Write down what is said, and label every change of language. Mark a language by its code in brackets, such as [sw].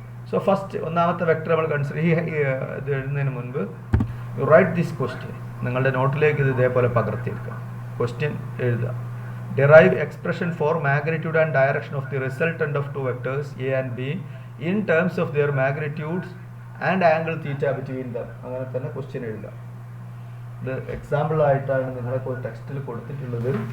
[ml] So first ഒന്നാമത്തെ vector നമ്മൾ consider ഇത് എഴുതുന്നതിന് മുൻപ് [en] You write this question. [ml] നിങ്ങളുടെ നോട്ടിലേക്ക് ഇത് ഇതേപോലെ പകർത്തിയെടുക്കാം. ക്വസ്റ്റ്യൻ എഴുതുക. [en] Derive expression for magnitude and direction of the resultant of two vectors A and B in terms of their magnitudes and angle theta between them. [ml] അങ്ങനെ തന്നെ question എഴുതുക. ഇത് example ആയിട്ടാണ് നിങ്ങളെ ടെക്സ്റ്റിൽ കൊടുത്തിട്ടുള്ളത്.